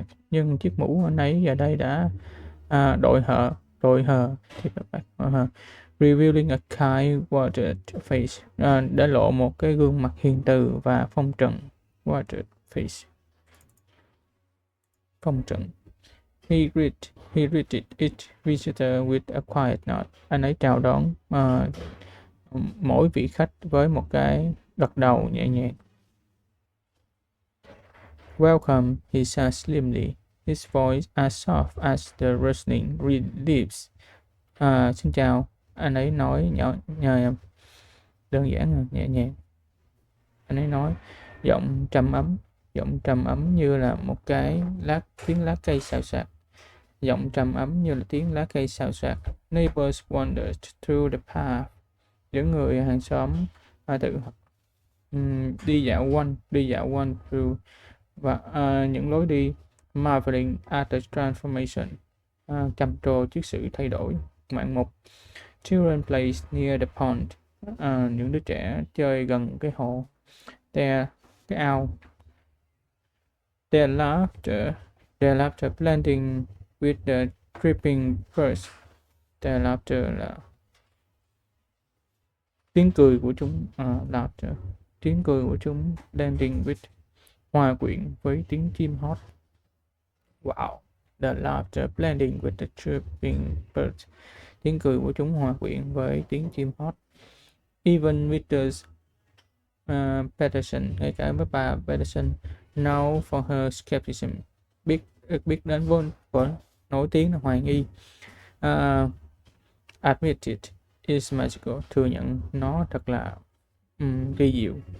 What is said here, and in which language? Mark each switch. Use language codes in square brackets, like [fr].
[vi] Nhưng chiếc mũ anh ấy giờ đây đã đội hờ, [en] tipped back, revealing a kind-worded face, [vi] để lộ một cái gương mặt hiền từ và phong trần. [en] Worded face, [vi] phong trần. [en] He greeted each visitor with a quiet nod. [vi] Anh ấy chào đón mỗi vị khách với một cái gật đầu nhẹ nhàng. [en] Welcome, he said slimly, his voice as soft as the rustling leaves. [vi] Xin chào, anh ấy nói nhỏ đơn giản nhẹ nhàng. Anh ấy nói giọng trầm ấm như là một cái tiếng lá cây xào xạc. Giọng trầm ấm như là tiếng lá cây xào xạc. [en] Neighbors wandered through the path. [vi] Những người hàng xóm tự đi dạo quanh through và những lối đi, [en] marveling at the transformation, [vi] trầm trồ trước sự thay đổi ngoạn mục. [en] Children played near the pond. [vi] Những đứa trẻ chơi gần cái hồ. Cái ao. [en] Their laughter blending with the dripping birds. Their laughter [vi] là tiếng cười của chúng. Laughter, tiếng cười của chúng [en] blending with, [vi] hòa quyện với tiếng chim hót. Wow. [en] The laughter blending with the chirping birds. [vi] Tiếng cười của chúng hòa quyện với tiếng chim hót. [en] Even Mrs. [vi] Patterson, ngay cả với bà Patterson, [en] known for her skepticism, [vi] biết đến vốn nổi tiếng là hoài nghi, [en] admitted is magical, [vi] thừa nhận nó thật là kỳ diệu.